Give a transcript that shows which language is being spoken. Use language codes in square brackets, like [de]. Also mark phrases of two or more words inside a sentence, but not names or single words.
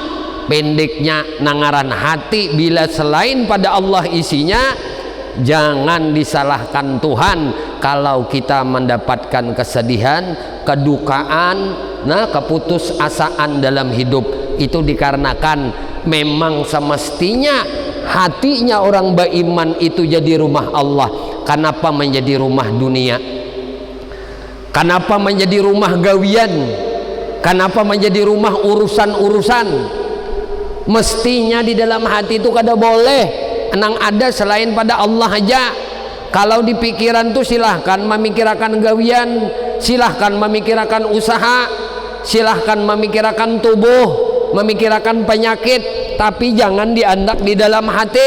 [id] Pendeknya nangaran hati bila selain pada Allah isinya, jangan disalahkan Tuhan kalau kita mendapatkan kesedihan, kedukaan, keputusasaan dalam hidup. Itu dikarenakan memang semestinya hatinya orang beriman itu jadi rumah Allah. Kenapa menjadi rumah dunia? Kenapa menjadi rumah gawian? Kenapa menjadi rumah urusan-urusan? Mestinya di dalam hati itu kada boleh enang ada selain pada Allah aja. Kalau di pikiran tuh silahkan memikirkan gawian, silahkan memikirkan usaha, silahkan memikirkan tubuh, memikirkan penyakit, tapi jangan diandak di dalam hati.